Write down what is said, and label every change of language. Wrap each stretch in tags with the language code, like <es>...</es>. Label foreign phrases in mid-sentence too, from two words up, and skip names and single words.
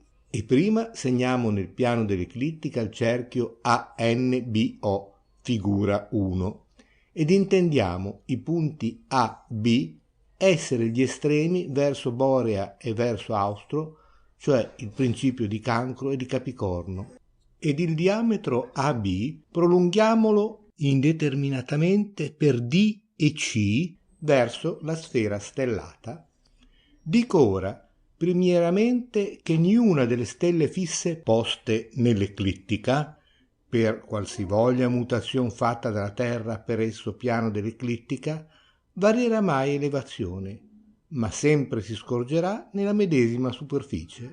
<it>E prima segniamo nel piano dell'eclittica il cerchio ANBO, figura 1, ed intendiamo i punti A, B essere gli estremi verso Borea e verso Austro, cioè il principio di Cancro e di Capricorno, ed il diametro AB prolunghiamolo indeterminatamente per D e C verso la sfera stellata. Dico ora, primieramente, che niuna delle stelle fisse poste nell'eclittica, per qualsivoglia mutazione fatta dalla Terra per esso piano dell'eclittica, varierà mai elevazione, ma sempre si scorgerà nella medesima superficie.</it>